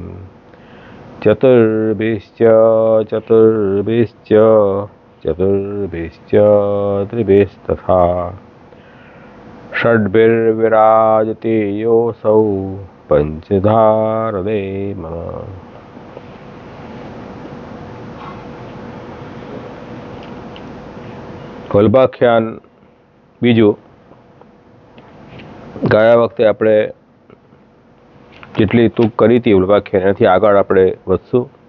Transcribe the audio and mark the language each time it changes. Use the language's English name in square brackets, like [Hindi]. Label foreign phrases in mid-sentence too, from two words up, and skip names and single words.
[Sanskrit] चतुर्भिश्च चतुर्भिश्च चतुर्भिश्च त्रिभिस्तथा षड्भिर्विराजते योऽसौ पंचधारदे मम। [Gujarati] વલ્ભાખ્યાન બીજું. ગયા વખતે આપણે જેટલી તૂક કરી હતી વલ્ભાખ્યાન એનાથી આગળ આપણે વધશું.